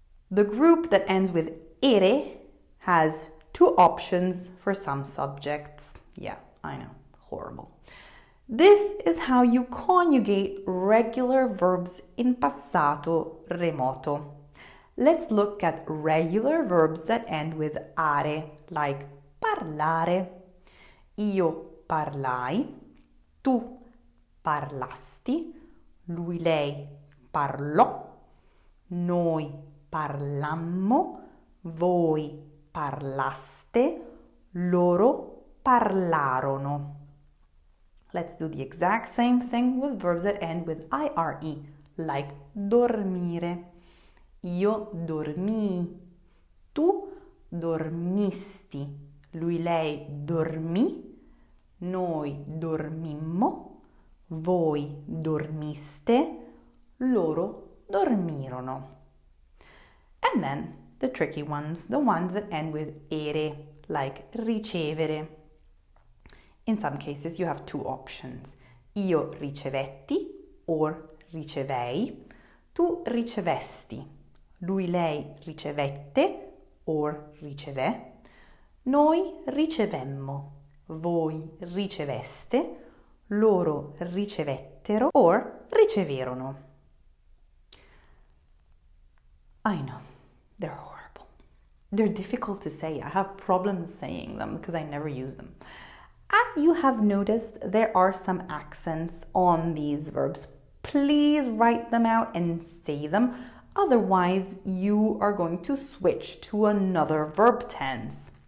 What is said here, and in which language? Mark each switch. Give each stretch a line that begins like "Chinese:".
English: The group that ends with ere has two options for some subjects. Yeah, I know, horrible. This is how you conjugate regular verbs in passato remoto. Let's look at regular verbs that end with are, like parlare.
Italian: Io parlai, tu parlasti, lui, lei parlò, noi parlammo, voi parlaste, loro parlarono.
English: Let's do the exact same thing with verbs that end with ire, like dormire.
Italian: Io dormii, tu dormisti, lui, lei dormì, noi dormimmo, voi dormiste, loro dormirono.
English: And then the tricky ones, the ones that end with ere, like ricevere. In some cases you have two options.
Italian: Io ricevetti
English: or
Italian: ricevei, tu ricevesti, lui, lei ricevette or ricevé, noi ricevemmo, voi riceveste, loro ricevettero or riceverono.
English: I know, they're horrible. They're difficult to say. I have problems saying them because I never use them. As you have noticed, there are some accents on these verbs. Please write them out and say them. Otherwise, you are going to switch to another verb tense.